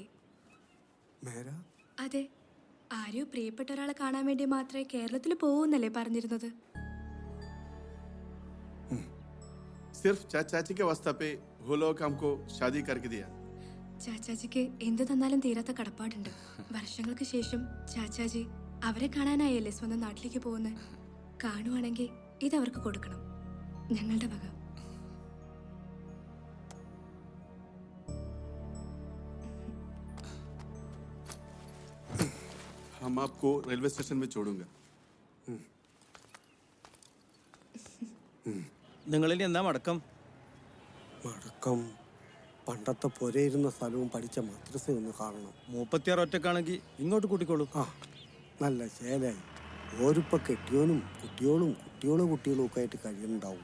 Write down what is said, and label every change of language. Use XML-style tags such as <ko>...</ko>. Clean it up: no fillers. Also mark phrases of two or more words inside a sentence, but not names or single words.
<hi>मेरा</hi> <ml>അതെ ആരെയോ പ്രിയപ്പെട്ട ഒരാളെ കാണാൻ വേണ്ടി മാത്രമേ കേരളത്തിൽ പോകുന്നല്ലേ പറഞ്ഞിരുന്നത്</ml> <hi>सिर्फ चाची के वास्ता पे वो लोग हमको शादी करके दिया।</hi> <ml>ചാച്ചാജിക്ക് എന്ത് തന്നാലും തീരാത്ത കടപ്പാടുണ്ട്. വർഷങ്ങൾക്ക് ശേഷം ചാച്ചാജി അവരെ കാണാനായല്ലേ സ്വന്തം നാട്ടിലേക്ക് പോകുന്നത്. കാണുവാണെങ്കിൽ ഇത് അവർക്ക് കൊടുക്കണം, ഞങ്ങളുടെ വക.</ml> <hi>हम आपको रेलवे स्टेशन में छोड़ूंगा.</hi> <ml>നിങ്ങളിൽ എന്താ മടക്കം? മടക്കം പണ്ടത്തെ പൊരയിരുന്ന സ്ഥലവും പഠിച്ച മദ്രസയും ഒന്ന് കാണണം. 36 ഒറ്റക്കാണെങ്കിൽ ഇങ്ങോട്ട് കൂട്ടിക്കോളൂ. ആ നല്ല ചേലായി. ഓരിപ്പോൾ കെട്ടിയോനും കുട്ടിയോളും കുട്ടികളും ഒക്കെ ആയിട്ട് കഴിയുന്നുണ്ടാവും.</ml>